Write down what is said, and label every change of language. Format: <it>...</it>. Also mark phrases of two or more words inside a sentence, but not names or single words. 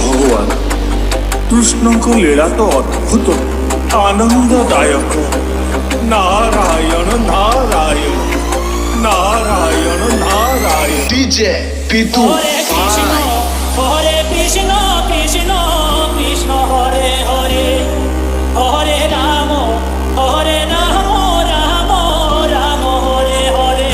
<or>ଭଗବାନ କୃଷ୍ଣଙ୍କ ଲୀଳା ତ ଅଦ୍ଭୁତ ଆନନ୍ଦଦାୟକ। ନାରାୟଣ ନାରାୟଣ ନାରାୟଣ ନାରାୟଣ। DJ Pitu।</or> <sa>हरे कृष्ण हरे कृष्ण कृष्ण कृष्ण हरे हरे हरे राम हरे राम राम राम हरे हरे.</sa>